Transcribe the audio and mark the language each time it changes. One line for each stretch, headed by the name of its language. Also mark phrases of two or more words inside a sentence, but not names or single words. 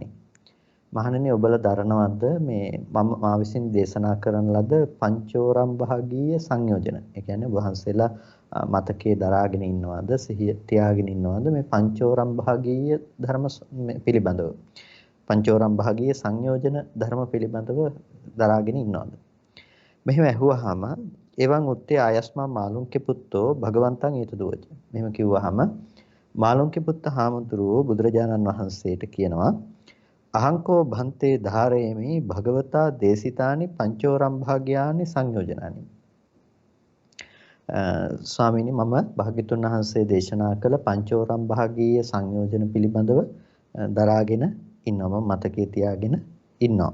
Sinhala: මහණෙනි ඔබලා දරනවද මේ මම මා විසින් දේශනා කරන ලද
Pali: පංචෝරම් භාගීය සංයෝජන.
Sinhala: ඒ කියන්නේ වහන්සේලා මතකයේ දරාගෙන ඉන්නවද සිහිය තියාගෙන ඉන්නවද මේ
Pali: පංචෝරම් භාගීය
Sinhala: ධර්ම පිළිබඳව.
Pali: පංචෝරම් භාගීය සංයෝජන
Sinhala: ධර්ම පිළිබඳව දරාගෙන ඉන්නවද? මෙහෙම ඇහුවාම
Pali: එවන් උත්තේ ආයස්මා මාළුන්ගේ පුත්තෝ භගවන්තං ඊට දුවච.
Sinhala: මෙහෙම කිව්වහම මාළුන්ගේ පුත්ත හාමුදුරුවෝ බුදුරජාණන් වහන්සේට කියනවා
Pali: අහංකෝ භන්තේ ධාරේමි භගවතා දේශිතානි පංචෝරම් භාග්‍යානි සංයෝජනානි.
Sinhala: ස්වාමීනි මම භාග්‍යතුන් වහන්සේ දේශනා කළ
Pali: පංචෝරම් භාගීය සංයෝජන
Sinhala: පිළිබඳව දරාගෙන ඉන්නවා මතකයේ තියාගෙන ඉන්නවා.